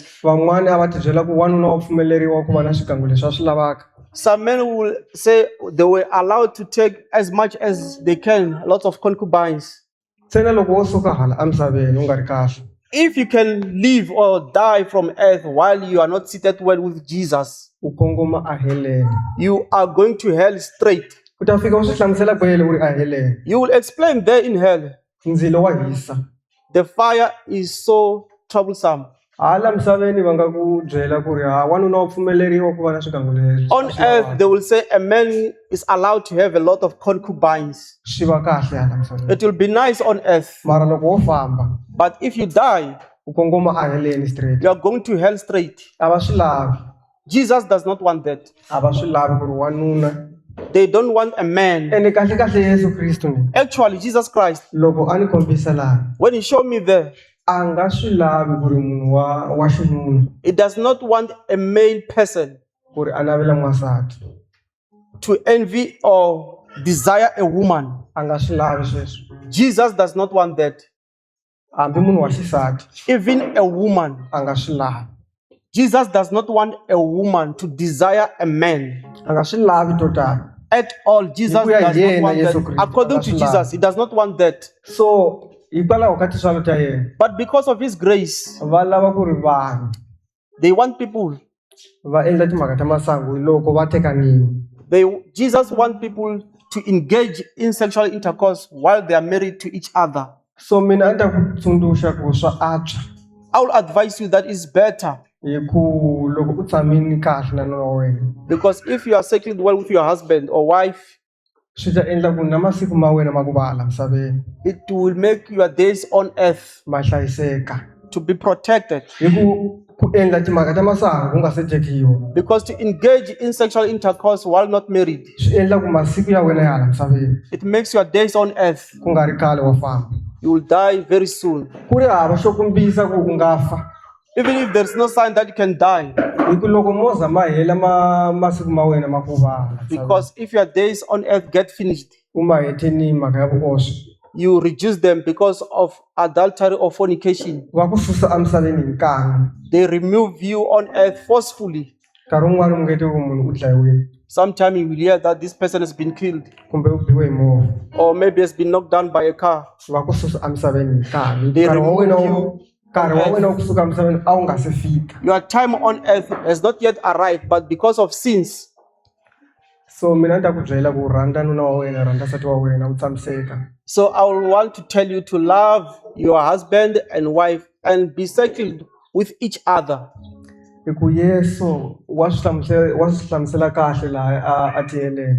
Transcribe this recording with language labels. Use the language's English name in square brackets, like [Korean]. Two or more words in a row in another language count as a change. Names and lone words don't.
[Tsonga] Van'wana a va ti byela ku wanuna wa pfumeleriwa ku va na swigangu leswi a swi lavaka. [English] Some men will say they were allowed to take as much as they can, lots of concubines. [Tsonga] Ntsena loko wo suka hala emisaveni u nga ri kahle, [English] If you can live or die from earth while you are not seated well with Jesus, [Tsonga] u kongoma a heleni. [English] you are going to hell straight. [Tsonga] U ta fika u swi hlamusela kwele u ri a heleni. [English] You will explain there in hell. [Tsonga] Ndzilo wa hisa. [English] The fire is so troublesome. [Tsonga] Hala misaveni va nga ku byela ku ri wanuna wa pfumeleriwa ku va na swigangu leswi. [English] On earth, they will say a man is allowed to have a lot of concubines. [Tsonga] Swi va kahle hala misaveni. [English] It will be nice on earth. [Tsonga] Mara loko wo famba [English] But if you die, [Tsonga] u kongoma a heleni straight. [English] you are going to hell straight. [Tsonga] A va swi lavi. [English] Jesus does not want that. [Tsonga] A va swi lavi ku ri wanuna. [English] They don't want a man. [Tsonga] Ene kahle kahle Yesu Kristu ni [English] Actually, Jesus Christ, [Tsonga] loko a ni kombisa laha [English] when he showed me there, [Tsonga] a nga swi lavi ku ri munhu wa xinuna [English] he does not want a male person [Tsonga] ku ri a navela n'wansati. [English] to envy or desire a woman. [Tsonga] A nga swi lavi sweswo. [English] Jesus does not want that. [Tsonga] Hambi munhu wa xisati [English] Even a woman, [Tsonga] a nga swi lavi. [English] Jesus does not want a woman to desire a man. [Tsonga] A nga swi lavi to tala. [English] At all, Jesus [Tsonga] Hi ku ya [English] does [Tsonga] hi [English] not [Tsonga] yena [English] want [Tsonga] Yesu [English] that. [Tsonga] Kristu, [English] According to [Tsonga] a swi [English] Jesus, [Tsonga] lavi. [English] he does not want that. [Tsonga] So hikwalaho ka tintswalo ta yena [English] But because of his grace, [Tsonga] va lava ku ri vanhu [English] they want people. [Tsonga] va endla timhaka ta masangu loko va tekanini. [English] Jesus wants people to engage in sexual intercourse while they are married to each other. [Tsonga] So mina a ni ta ku tsundzuxa ku swa antswa [English] I will advise you that it's better, [Tsonga] hi ku loko u tshamini kahle na nuna wa wena [English] because if you are settled well with your husband or wife, [Tsonga] swi ta endla ku na masiku ma wena ma ku vala misaveni [English] it will make your days on earth [Tsonga] ma hlayiseka. [English] to be protected. [Tsonga] Hi ku endla timhaka ta masangu ku nga se tekiwa [English] Because to engage in sexual intercourse while not married, [Tsonga] swi endla ku masiku ya wena ya hala misaveni [English] it makes your days on earth. [Tsonga] ku nga ri kale wa famba. [English] You will die very soon. [Tsonga] Ku ri hava xo kombisa ku u nga fa. [English] Even if there's no sign that you can die. [Tsonga] Hi ku loko mo za ma hela masiku ma wena ma ku vala [English] Because if your days on earth get finished, [Tsonga] u ma heteni mhaka ya vuoswi [English] you reduce them because of adultery or fornication. [Tsonga] va ku susa emisaveni hi nkani. [English] They remove you on earth forcefully. [Tsonga] Nkarhi wun'wani u nge tivi ku munhu u dlayiwile [English] Sometimes you will hear that this person has been killed [Tsonga] kumbe u biwe hi movha. [English] or maybe has been knocked down by a car. [Tsonga] Va ku susa emisaveni hi nkani. [English] They [Tsonga] Nkarhi wa [English] remove [Tsonga] wena [English] you. [Tsonga] nkarhi wa wena wa ku suka emisaveni a wu nga se fika. [English] Your time on earth has not yet arrived, but because of sins, [Tsonga] So mina ni ta ku byela ku rhandza nuna wa wena, rhandza nsati wa wena u tshamiseka. [English] so I will want to tell you to love your husband and wife and be settled with each other. [Tsonga] Hi ku Yesu wa swi hlamusela kahle laha a tiheleni